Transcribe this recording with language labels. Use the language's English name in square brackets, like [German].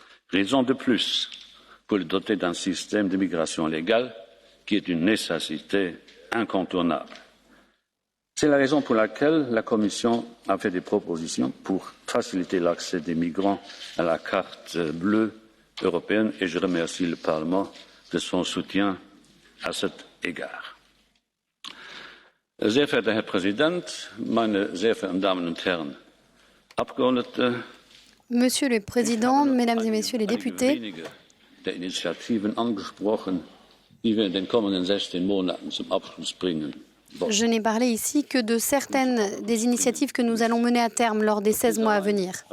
[French] Raison de plus pour le doter d'un système de migration légale qui est une nécessité incontournable. C'est la raison pour laquelle la Commission a fait des propositions pour faciliter l'accès des migrants à la carte bleue européenne et je remercie le Parlement de son soutien à cet égard. [German] Sehr verehrter Herr Präsident, meine sehr verehrten Damen und Herren Abgeordnete, [French] Monsieur le Président, Mesdames et Messieurs les députés, [German] der Initiativen angesprochen, die wir in den kommenden 16 Monaten zum Abschluss bringen. [French] Je n'ai parlé ici que de certaines des initiatives que nous allons mener à terme lors des 16 mois à venir.